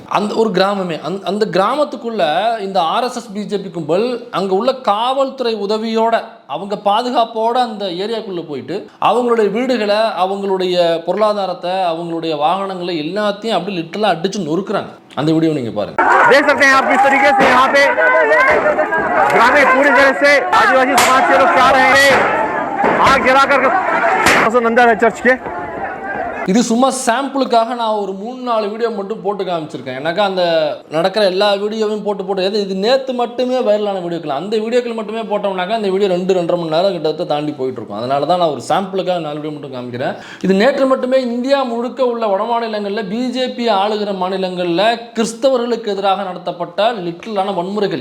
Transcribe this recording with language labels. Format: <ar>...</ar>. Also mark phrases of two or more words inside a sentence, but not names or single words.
<ta>அந்த ஒரு கிராமமே, அந்த கிராமத்துக்குள்ள இந்த RSS பிஜேபி கும்பல் அங்கே உள்ள காவல்துறை உதவியோட அவங்க பாதுகாப்போட அந்த ஏரியாக்குள்ள போயிட்டு அவங்களுடைய வீடுகளை, அவங்களுடைய பொருளாதாரத்தை, அவங்களுடைய வாகனங்களை எல்லாத்தையும் அப்படி லிட்டரலா அடிச்சு நொறுக்குறாங்க. அந்த வீடியோ நீங்க பாருங்க.</ta> <hi>देख सकते हैं आप किस तरीके से यहाँ पे ग्रामीण पूरी तरह से आदिवासी समाज के लोग आ रहे हैं, आग जला कर नंदा है चर्च के</hi> <ta>இது சும்மா சாம்பிளுக்காக நான் ஒரு 3-4 வீடியோ மட்டும் போட்டு காமிச்சிருக்கேன். எனக்கு அந்த நடக்கிற எல்லா வீடியோவையும் போட்டு இது நேற்று மட்டுமே வைரலான வீடியோக்கள், அந்த வீடியோக்கள் மட்டுமே போட்டோம்னாக்கா அந்த வீடியோ 2-2.5 மணி நேரம் கிட்டத்தட்ட தாண்டி போயிட்டு இருக்கும். அதனால தான் நான் ஒரு சாம்பிளுக்காக 4 வீடியோ மட்டும் காமிக்கிறேன். இது நேற்று மட்டுமே இந்தியா முழுக்க உள்ள வட மாநிலங்களில் பிஜேபி ஆளுகிற மாநிலங்களில் கிறிஸ்தவர்களுக்கு எதிராக நடத்தப்பட்ட லிட்டலான வன்முறைகள்.</ta>